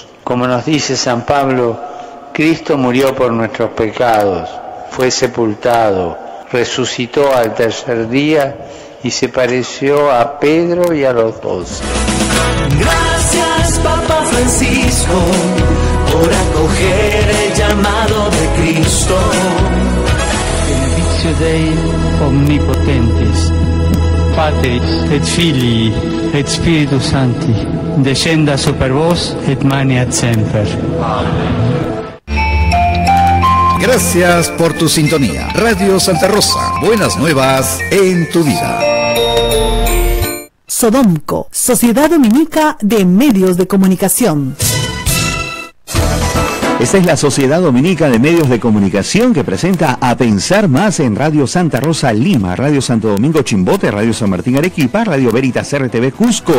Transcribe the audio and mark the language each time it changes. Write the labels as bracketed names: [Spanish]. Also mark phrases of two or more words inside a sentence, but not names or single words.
[Spanish] Como nos dice San Pablo, Cristo murió por nuestros pecados, fue sepultado, resucitó al tercer día y se pareció a Pedro y a los 12. Gracias, Papa Francisco, por acoger el llamado de Cristo. [Latin] Benedictio Dei omnipotentes, Patris et Filii et Spiritus Sancti, descenda super vos et maneat semper. [Spanish] Gracias por tu sintonía. Radio Santa Rosa, buenas nuevas en tu vida. Sodomco, Sociedad Dominica de Medios de Comunicación. Esta es la Sociedad Dominica de Medios de Comunicación que presenta A Pensar Más en Radio Santa Rosa Lima, Radio Santo Domingo Chimbote, Radio San Martín Arequipa, Radio Veritas RTV Cusco.